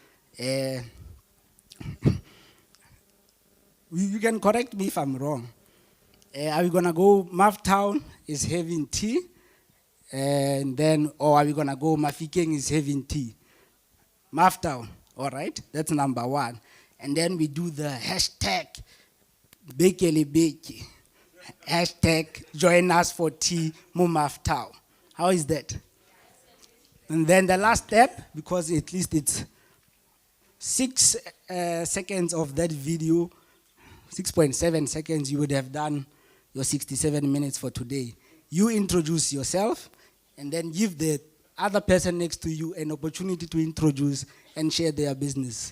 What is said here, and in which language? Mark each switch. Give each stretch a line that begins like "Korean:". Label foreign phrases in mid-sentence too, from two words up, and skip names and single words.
English: You can correct me if I'm wrong. Are we gonna go Maftown is having tea, and then, or are we gonna go Mahikeng is having tea? Maftown, all right, that's number one. And then we do the hashtag Bekele Beke, hashtag join us for tea mo Maftown. How is that? And then the last step, because at least it's 6 seconds of that video, 6.7 seconds, you would have done your 67 minutes for today. You introduce yourself and then give the other person next to you an opportunity to introduce and share their business.